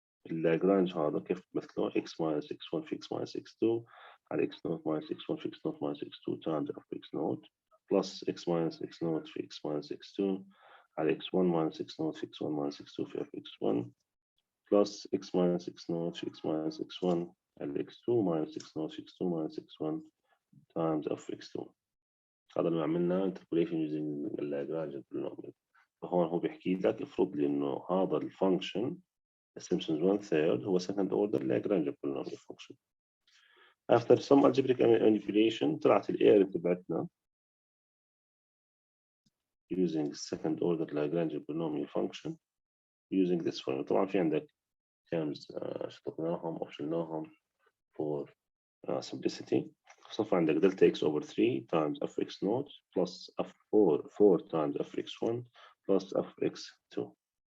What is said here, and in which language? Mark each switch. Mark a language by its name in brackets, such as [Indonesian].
[Arabic] اللاجرانج هذا كيف تمثله [English] x minus x1 في x minus x2 على x0 minus x1 في x0 minus x2 times f x0 plus x minus x0 في x minus x2 على x1 minus x0 في x1 minus x2 في f x1 plus x minus x0 في x minus x1 على x2 minus x0 في x2 minus x1 times f x2. [Arabic] هذا اللي عملنا interpolation using اللاجرانج polynomial. فهون هو بيحكي لك افرض لي انه هذا الفانكشن Simpson's 1/3 هو [English] second order Lagrange polynomial function. After some algebraic manipulation [Arabic] طلعت الاريا تبعتنا [English] using second order Lagrange polynomial function using this formula. [Arabic] طبعا في عندك terms شطبناهم أو شلناهم [English] for simplicity. [Arabic] صف عندك [English] delta x over 3 times fx0 plus f4 times fx1 plus fx2.